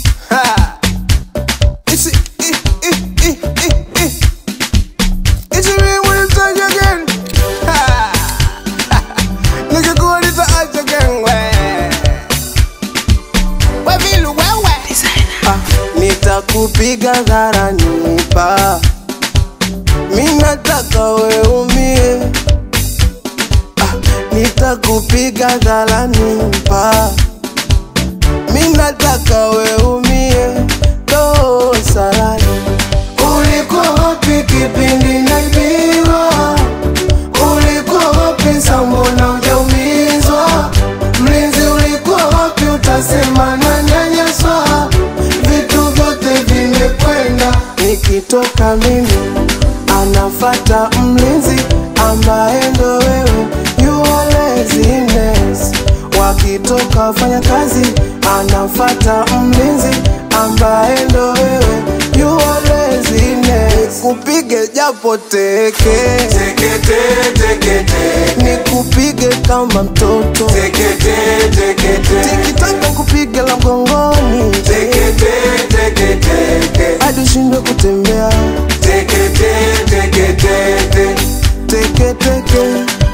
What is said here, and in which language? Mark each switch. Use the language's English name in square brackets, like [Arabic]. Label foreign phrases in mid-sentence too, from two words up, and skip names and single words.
[English] Ha! It's, it, it, it, it, it. It's a real one time again. Ha! Nigga, go on, it's a act again, we. We feel we, we. [Swahili] Ah, nitakupiga dharani pa. Mi nataka we umie. Ah, nitakupiga dharani pa. Mi nataka we umie. Roho salani. Ulikuwa wapi kipindi naibiwa? Ulikuwa wapi sa mbona hujaumizwa? Mlinzi ulikuwa wapi utasema nanyanyaswa? Vitu vyote vimekwenda. Nikitoka mimi, anafata mlinzi ambaye ndo wewe. [English] You are laziness. [Swahili] Wakitoka wafanya kazi, anafata mlinzi ambaye ndo wewe. [English] You are laziness. [Swahili] Nikupige japo teke. Teke, te, teke, teke. Nikupige kama mtoto. Teke, te, teke, te. Tikitaka kupige la mgongoni. Teke, te, teke, teke. Hadi ushindwe kutembea. Teke, te, teke, teke. Teke, teke.